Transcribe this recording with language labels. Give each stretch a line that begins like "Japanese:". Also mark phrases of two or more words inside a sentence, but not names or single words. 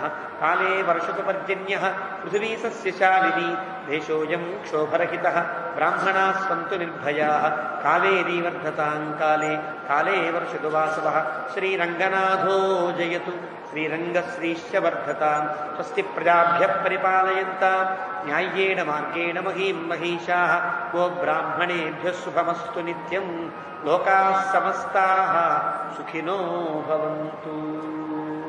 Sanskrit: కాలే వర్షతు పర్జన్యః పృథివీ సస్యశాలినీ. దేశోऽयं క్షోభరహితః బ్రాహ్మణాः సन्तు నిర్భయాः. కావేరీ వర్ధతాం కాలే కాలే వర్షతు వాసవః. శ్రీరంగనాథో జయతు శ్రీరంగశ్రీశ్చ వర్ధతాం. స్వస్తి ప్రజాభ్యః పరిపాలయంతాం న్యాయ్యేన మార్గేణ మహీం మహీషాः. గో బ్రాహ్మణేభ్యः శుభమస్తు నిత్యం. లోకాः సమస్తాः సుఖినో భవంతు.